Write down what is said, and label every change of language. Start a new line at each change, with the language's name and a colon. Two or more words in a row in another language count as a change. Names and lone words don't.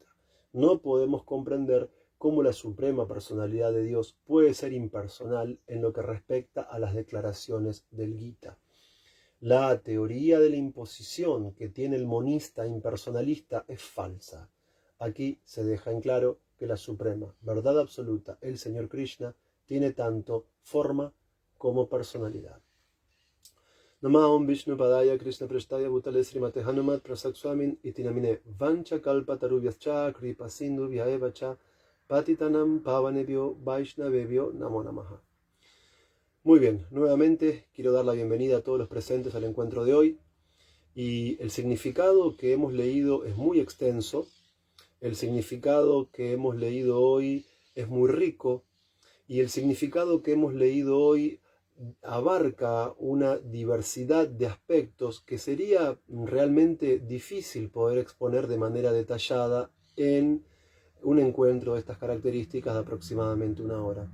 Spanish: No podemos comprender cómo la suprema personalidad de Dios puede ser impersonal en lo que respecta a las declaraciones del Gita. La teoría de la imposición que tiene el monista impersonalista es falsa. aquí se deja en claro que la suprema verdad absoluta, el Señor Krishna, tiene tanto forma como personalidad.
Sanskrit: नमः ॐ विष्णु पादाय कृष्ण प्रेष्ठाय भूतले श्रीमते हनुमत् प्रसाद स्वामिन् इति नामिने वाञ्छा कल्प तरुभ्यश्च कृपा सिन्धुभ्य एव च पतितानां पावनेभ्यो वैष्णवेभ्यो नमो नमः.
Spanish: Muy bien, nuevamente quiero dar la bienvenida a todos los presentes al encuentro de hoy. Y el significado que hemos leído es muy extenso. El significado que hemos leído hoy es muy rico. Y el significado que hemos leído hoy abarca una diversidad de aspectos que sería realmente difícil poder exponer de manera detallada en un encuentro de estas características de aproximadamente 1 hora.